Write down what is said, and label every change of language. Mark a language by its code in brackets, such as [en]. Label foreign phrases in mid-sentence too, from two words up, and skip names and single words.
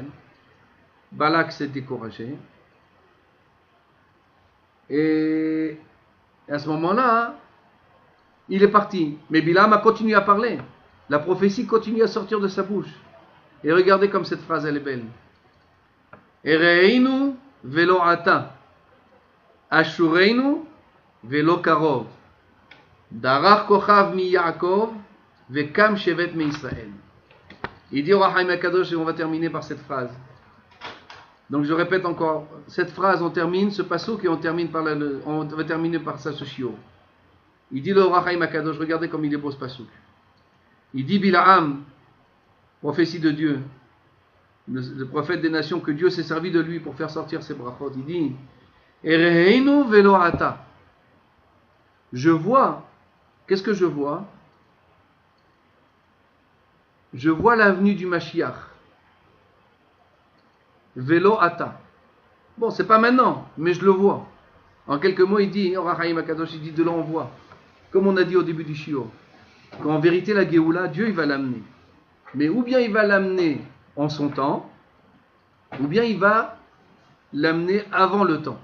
[fr] Balak s'est découragé. Et à ce moment-là, il est parti. Mais Bil'am a continué à parler. La prophétie continue à sortir de sa bouche. Et regardez comme cette phrase, elle est belle. [he] אראנו ולא עתה. אשורנו ולא קרוב. דרך כוכב מיעקב וקם שבט מישראל. [fr] Il dit au Ohr HaChaim HaKadosh, et on va terminer par cette phrase. Donc je répète encore, cette phrase, on termine ce passouk et on va terminer par ça ce shiur. Il dit le Ohr HaChaim HaKadosh, regardez comme il est beau ce passouk. Il dit Bil'am, prophétie de Dieu, le prophète des nations, que Dieu s'est servi de lui pour faire sortir ses brachot. Il dit [he] אראנו ולא עתה. [fr] Je vois, qu'est-ce que je vois? Je vois l'avenue du Mashiach. [he] ולא עתה. [fr] Bon, c'est pas maintenant, mais je le vois. En quelques mots, il dit, Ohr HaChaim HaKadosh, il dit de là on voit. Comme on a dit au début du shiur, qu'en vérité la Géoula, Dieu il va l'amener. Mais ou bien il va l'amener en son temps, ou bien il va l'amener avant le temps.